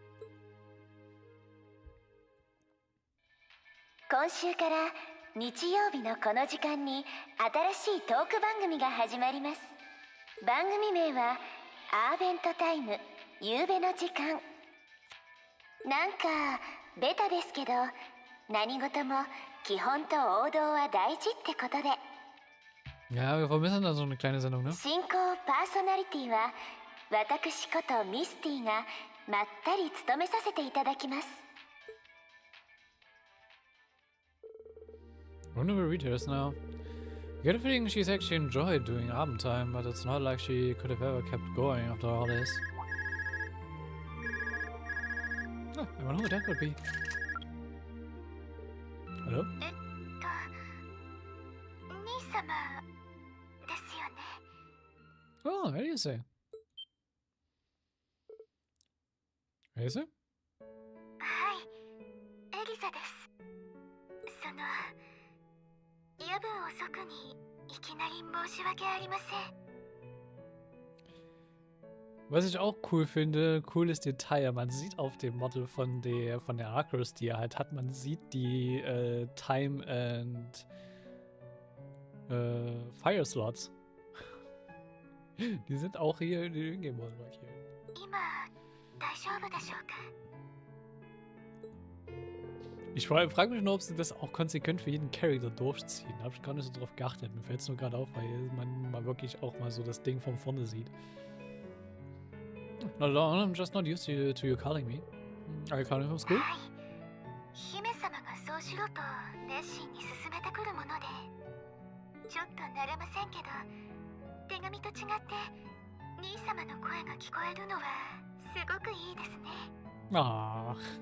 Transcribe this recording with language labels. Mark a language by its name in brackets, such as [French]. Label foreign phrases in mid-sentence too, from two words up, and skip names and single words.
[Japanese] 今週から日曜日のこの時間に新しいトーク番組が始まります。番組名はアーベントタイム、夕べの時間。なんかベタですけど、何事も基本と王道は大事ってことで。 [German] Ja, wir vermissen da so eine kleine Sendung, ne? [Japanese] 進行パーソナリティは私ことミスティがまったり務めさせていただきます。 [English] I wonder where Rita is now. I get a feeling she's actually enjoyed doing Abendtime, but it's not like she could have ever kept going after all this. Oh, I wonder who that could be. Hello? [Japanese] 兄様ですよね。 [English] Oh, how do you say? How do you say? [Japanese] はい、エリザです。その夜分遅くにいきなり申し訳ありません。 [German] Was ich auch cool finde, cooles Detail, man sieht auf dem Model von der Arcros, die er halt hat, man sieht die [English] Time and Fire Slots. [German] Die sind auch hier in den Ingame-Modus markiert. Ich frage mich nur, ob sie das auch konsequent für jeden Charakter durchziehen. Da habe ich gar nicht so drauf geachtet. Mir fällt es nur gerade auf, weil man mal wirklich auch mal so das Ding von vorne sieht. [English] Not at all, I'm just not used to you calling me. Are you calling from school? Aww.